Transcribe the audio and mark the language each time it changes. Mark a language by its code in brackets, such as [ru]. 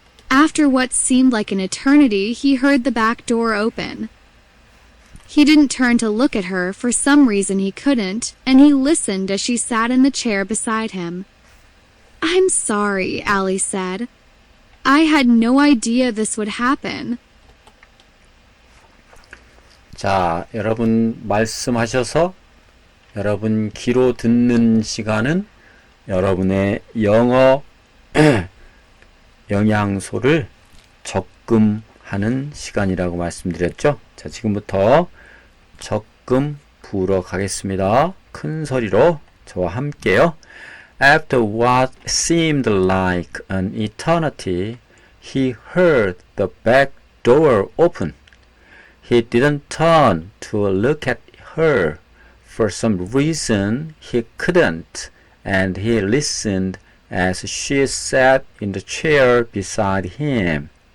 [en] After what seemed like an eternity, he heard the back door open. He didn't turn to look at her, for some reason he couldn't, and he listened as she sat in the chair beside him. "I'm sorry," Allie said. "I had no idea this would happen." [ko] 자, 여러분 말씀하셔서 여러분 귀로 듣는 시간은 여러분의 영어 영양소를 적금하는 시간이라고 말씀드렸죠. 자, 지금부터 적금 부으러 가겠습니다. 큰 소리로 저와 함께요. [en] After what seemed like an eternity, he heard the back door open. He didn't turn to look at her. For some reason, he couldn't, and he listened as she sat in the chair beside him.